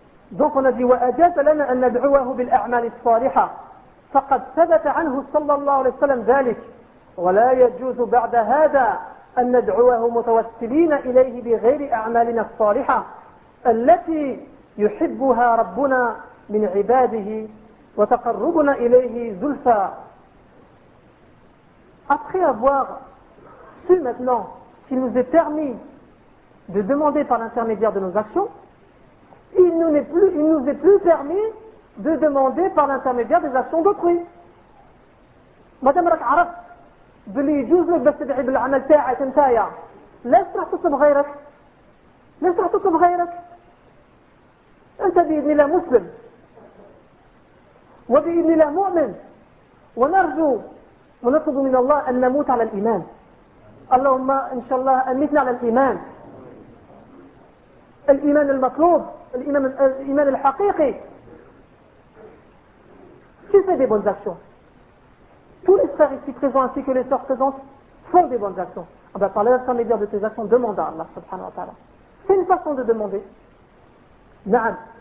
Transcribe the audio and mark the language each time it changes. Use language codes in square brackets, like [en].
[fr] Donc on a dit, [ar] وَأَجَزَ لَنَا أَن نَدْعُوَهُ بِالْأَعْمَالِ الصَّالِحَةِ فَقَدْ ثَبَتَ عَنْهُ صَلَّى اللَّهُ عَلَيْهِ وَسَلَّمَ ذَلِكَ وَلَا يَجُوزُ بَعْدَ هَذَا أَن نَدْعُوَهُ مُتَوَسِّلِينَ إِلَيْهِ بِغَيْرِ أَعْمَالِنَا الصَّالِحَةِ الَّتِي يُحِبُّهَا رَبُّنَا مِنْ عِبَادِهِ وَتَقَرُّبُنَا إِلَيْهِ زُلْفَى. [fr] Après avoir su maintenant qu'il nous est permis de demander par l'intermédiaire de nos actions, il nous est plus permis de demander par l'intermédiaire des actions d'autrui. [ar] Madame Rak Araf, بلي يجوز لك بس تدعي بالعمل تاعك انت يا ليش راح تطلب غيرك؟ ليش راح تطلب غيرك؟ انت باذن الله مسلم وباذن الله مؤمن ونرجو ونطلب من الله ان نموت على الايمان. اللهم ان شاء الله امتنا على الايمان. الايمان المطلوب، الايمان الحقيقي. كيف هذه [fr] بونز اكشن؟ Tous les frères ici présents ainsi que les sœurs présentes font des bonnes actions. Ah ben, par l'intermédiaire de tes actions, demande à Allah subhanahu wa ta'ala. C'est une façon de demander. [ar] Na'am.